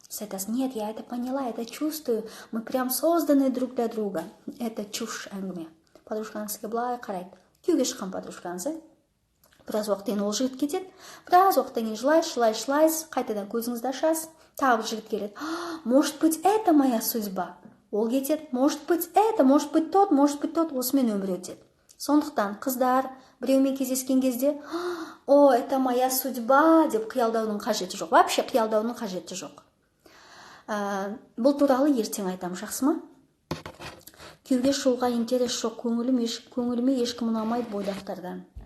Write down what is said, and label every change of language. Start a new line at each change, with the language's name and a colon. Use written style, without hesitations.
Kazakh: Айтасыз,
Russian: нет, я это поняла, это чувствую, мы прям созданы друг для друга. Это чушь
Kazakh: әңгіме. Подружкаңыз сізге былай қарайды, күйеуге шыққан подружкаңыз, біраз уақыттан ол жігіт кетеді, біраз уақыттан кейін жылайсыз, қайтадан көзіңізді ашасыз, тағы бір жігіт келеді.
Russian: Может быть, это моя судьба.
Kazakh: Ол кетеді,
Russian: может быть, это, может быть, тот,
Kazakh: осымен өмір өтеді. Сондықтан қыздар біреумен кездескен кезде,
Russian: это моя судьба
Kazakh: деп қиялдаудың қажеті жоқ. Вообще қиялдаудың қажеті жоқ. Бұл туралы ертең айтам, жақсы ма? Күйеуге шығуға интерес жоқ, көңіліме ешкім ұнамайды бойдақтардан.